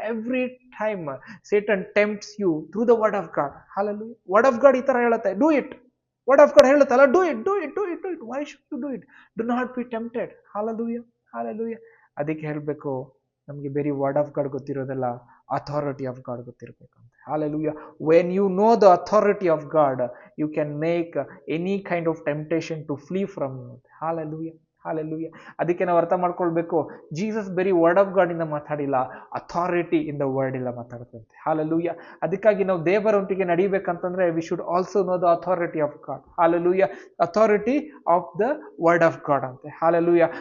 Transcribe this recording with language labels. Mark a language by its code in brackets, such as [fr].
[en] Every time Satan tempts you through the word of God. Hallelujah. Word of God [kn] ಈ ತರ ಹೇಳುತ್ತೆ, [en] Do it. Word of God ಹೇಳುತ್ತಲ್ಲ, do it. Why should you do it? Do not be tempted. Hallelujah. Hallelujah. [kn] ಅದಕ್ಕೆ ಹೇಳ್ಬೇಕು, ನಮ್ಗೆ ಬೇರೆ word of god ಗೊತ್ತಿರೋದಲ್ಲ, authority of god ಗೊತ್ತಿರ್ಬೇಕಂತ. [en] Hallelujah. When you know the authority of God, you can make any kind of temptation to flee from you. Hallelujah. Hallelujah. [kn] ಅದಕ್ಕೆ ನಾವು ಅರ್ಥ ಮಾಡ್ಕೊಳ್ಬೇಕು, Jesus ಬರೀ word of god ಇಂದ ಮಾತಾಡಿಲ್ಲ, [en] authority in the word [kn] ಇಲ್ಲ ಮಾತಾಡ್ತಂತೆ. Hallelujah. ಅದಕ್ಕಾಗಿ ನಾವು ದೇವರೊಂದಿಗೆ ನಡಿಬೇಕಂತಂದ್ರೆ [en] We should also know the authority of God. Hallelujah. Authority of the word of God ಅಂತೆ. Hallelujah.